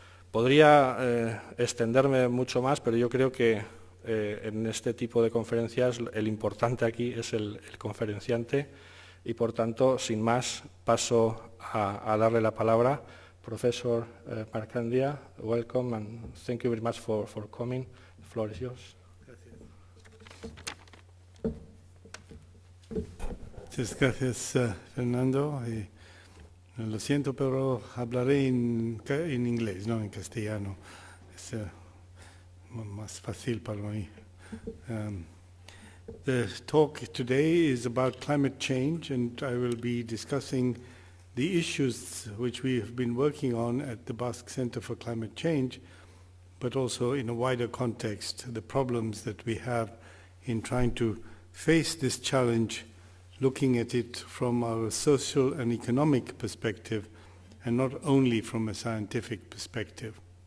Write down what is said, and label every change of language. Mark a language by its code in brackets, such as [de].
[es] Podría extenderme mucho más, pero yo creo que en este tipo de conferencias el importante aquí es el conferenciante y, por tanto, sin más, paso a darle la palabra. [en] Professor Marcandya, welcome and thank you very much for coming. The floor is yours. [es] Muchas gracias, Fernando. Lo siento, pero hablaré en inglés, no en castellano. Es más fácil para mí. [en] The talk today is about climate change, and I will be discussing the issues which we have been working on at the Basque Center for Climate Change, but also in a wider context, the problems that we have in trying to face this challenge, looking at it from our social and economic perspective, and not only from a scientific perspective.